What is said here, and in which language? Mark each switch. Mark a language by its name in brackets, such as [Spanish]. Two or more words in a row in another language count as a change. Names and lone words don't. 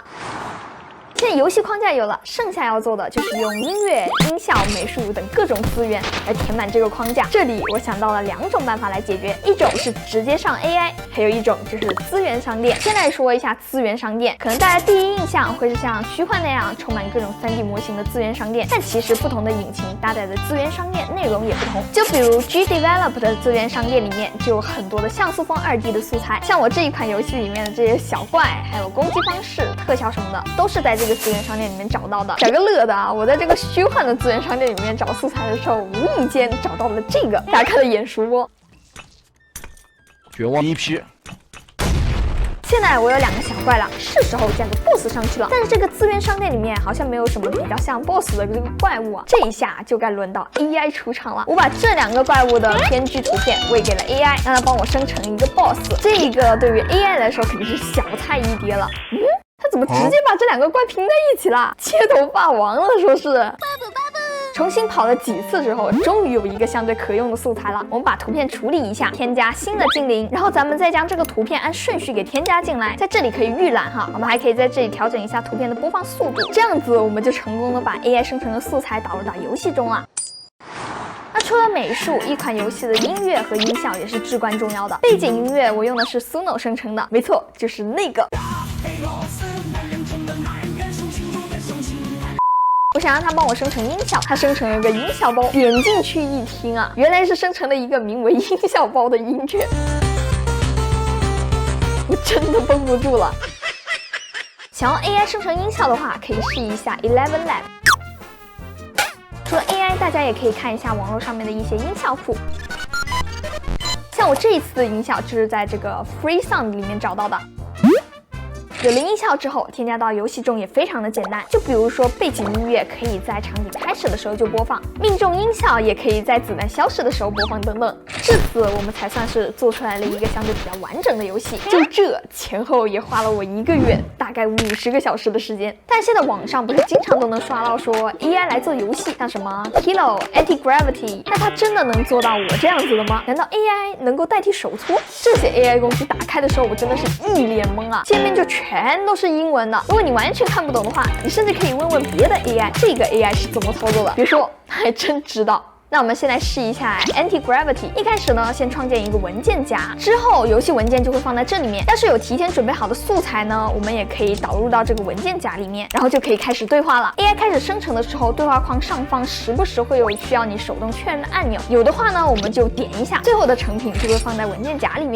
[Chinese] 現在遊戲框架有了，剩下要做的就是用音樂、音效、美術等各種資源來填滿這個框架。這裡我想到了2種辦法來解決，一種是直接上 AI， 還有一種就是資源商店。先來說一下資源商店，可能大家第一印象會是像虛幻那樣充滿各種 3D 模型的資源商店，但其實不同的引擎搭載的資源商店內容也不同。就比如 GDevelop 的資源商店裡面就有很多的像素風2D 的素材，像我這一款遊戲裡面的這些小怪，還有攻擊方式、特效什麼的，都是在這個資源商店裡面找到的。找個樂的啊，我在這個虛幻的資源商店裡面找素材的時候，無意間找到了這個，大家看得眼熟不？絕望一批。現在我有2個小怪了，是時候加個 BOSS 上去了。但是這個資源商店裡面好像沒有什麼比較像 BOSS 的這個怪物啊，這一下就該輪到 AI 出場了。我把這2個怪物的PNG圖片餵給了 AI， 讓它幫我生成一個 BOSS。這個對於 AI 來說肯定是小菜一碟了。他怎麼直接把這2個怪拼在一起了？街頭霸王了，說是。重新跑了幾次之後，終於有一個相對可用的素材了。我們把圖片處理一下，添加新的精靈，然後咱們再將這個圖片按順序給添加進來。在這裡可以預覽哈，我們還可以在這裡調整一下圖片的播放速度，這樣子我們就成功的把 AI 生成的素材導入到遊戲中了。那除了美術，一款遊戲的音樂和音效也是至關重要的。背景音樂我用的是 Suno 生成的，沒錯，就是那個。我想讓它帮我生成音效，它生成了个音效包，点进去一听啊，原来是生成了一个名为音效包的音乐，我真的绷不住了。想要 AI 生成音效的话，可以试一下 Eleven Lab。除了 AI， 大家也可以看一下网絡上面的一些音效库。像我这一次的音效就是在这个 Free Sound 裡面找到的。有了音效之後，添加到遊戲中也非常的簡單。就比如說背景音樂可以在場景開始的時候就播放，命中音效也可以在子彈消失的時候播放等等。至此，我們才算是做出來了一個相對比較完整的遊戲。就這前後也花了我1個月，大概50個小時的時間。但現在網上不是經常都能刷到說 AI 來做遊戲，像什麼 Kilo、Anti-Gravity，那它真的能做到我這樣子的嗎？難道 AI 能夠代替手搓？這些 AI 工具打開的時候，我真的是一臉懵啊！界面就全都是英文的，如果你完全看不懂的話，你甚至可以問問別的 AI， 這個 AI 是怎麼操作的？別說，還真知道。那我們先來試一下 Anti-Gravity。一開始呢，先創建一個文件夾，之後遊戲文件就會放在這裡面。要是有提前準備好的素材呢，我們也可以導入到這個文件夾裡面，然後就可以開始對話了。AI 開始生成的時候，對話框上方時不時會有需要你手動確認的按鈕，有的話呢，我們就點一下，最後的成品就會放在文件夾裡面。